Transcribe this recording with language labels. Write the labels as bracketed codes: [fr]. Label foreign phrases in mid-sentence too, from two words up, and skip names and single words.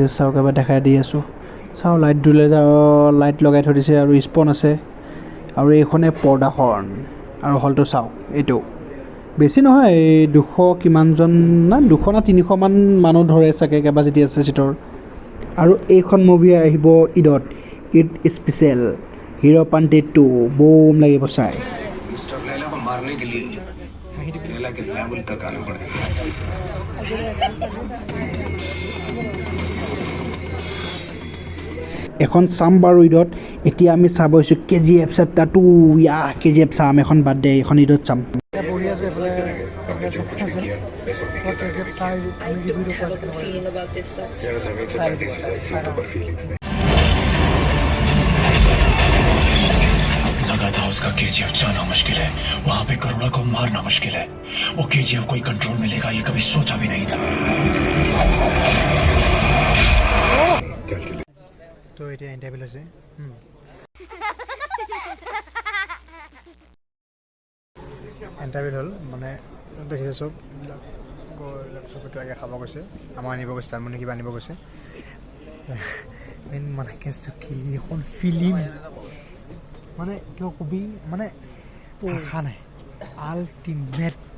[as] চাওক এবাৰ দেখাই দি আছোঁ চাওঁ লাইট লগাই থৈ দিছে আৰু স্পন আছে আৰু এইখনে পৰ্দাখন আৰু হলটো চাওক এইটো বেছি নহয় এই 200 কিমানজন না 200 না 300 মান মানুহ ধৰে চাগে কেপাচিটি আছে চিটৰ আৰু এইখন মুভি আহিব ঈদত ঈদ স্পেচিয়েল হিৰো পাণ্টে 2 বুম লাগিব চাই [hi] मारने के लिए लैला के लेवल तक आना पड़ेगा [as] এখন চাম বাৰু ঈদত এতিয়া আমি চাব আহিছোঁ KGF চেপ্টাৰ 2 KGF চাম এখন বাদ দে এখন ঈদত চাম [hi] लगा था उसका KGF जाना मुश्किल है वहां पे करुणा को मारना मुश्किल है वो KGF कोई कंट्रोल में लेगा ये कभी सोचा भी नहीं था [as] তো এতিয়া ইণ্টাৰভিউ লৈছে ইণ্টাৰভিউ হ'ল মানে দেখিছে চব চবটো আগে খাব গৈছে আমাৰ আনিব গৈছে তাৰ মানে কিবা আনিব গৈছে মেইন মানে কেছটো কি এখন ফিল্ম মানে কিয় কবি মানে ভাষা নাই আল্টিমেট